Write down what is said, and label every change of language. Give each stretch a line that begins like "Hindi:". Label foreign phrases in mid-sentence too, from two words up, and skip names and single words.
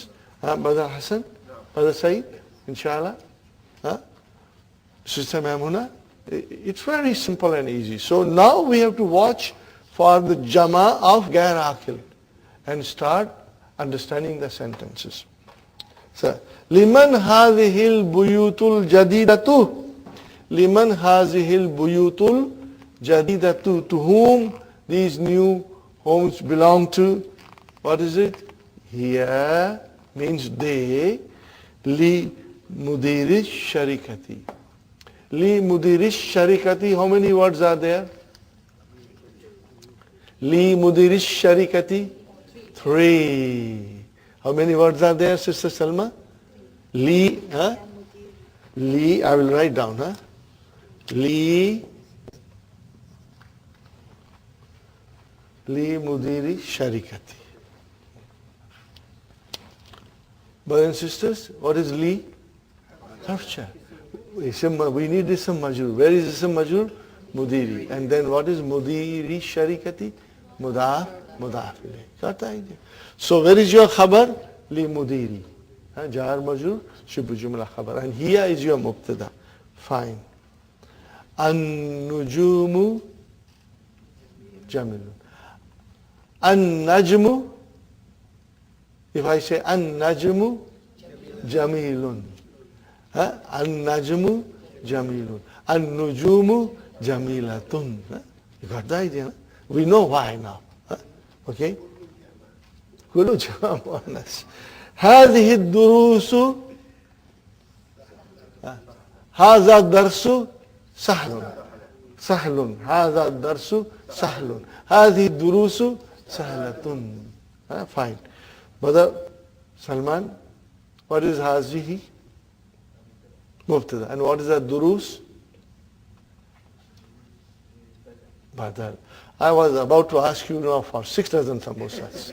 English: Brother Hassan? Brother Saeed? Inshallah? Sister Maimuna? It's very simple and easy. So now we have to watch for the jama of
Arabic: غير عاقل
English: and start understanding the sentences.
Arabic: So, لمن هذه البيوت الجديدة? لمن هذه البيوت الجديدة?
English: To whom these new homes belong to? What is it? Here means they.
Arabic: لمدير الشركة. لمدير الشركة.
English: How many words are there?
Arabic: لمدير الشركة.
English: 3. How many words are there, Sister Salma? Li, huh? Li, I will write down, huh?
Arabic: لمدير الشركة.
English: Brothers and sisters, what is li? Harfcha. We need
Arabic: اسم مجرور.
English: Where is
Arabic: اسم مجرور?
English: Mudiri. And then what is
Arabic: مدير الشركة? مضاف إليه.
English: Got the idea? So where is your khabar?
Arabic: لمدير. جار مجرور شبه جملة خبر.
English: And here is your mubtada. Fine.
Arabic: النجوم جميل. An-najmu,
English: if I say
Arabic: النجم جميل. النجم جميل. النجوم جميلة.
English: You got the idea? No? We know why now.
Arabic: Okay? كله جمع مؤنث. هذه الدروس هذا الدرس سهل سهل هذا الدرس سهل هذه الدروس سهلة.
English: Fine. Brother Salman, what is هذه? مبتدا. And what is الدروس? Badal. I was about to ask you now for 6 dozen samosas.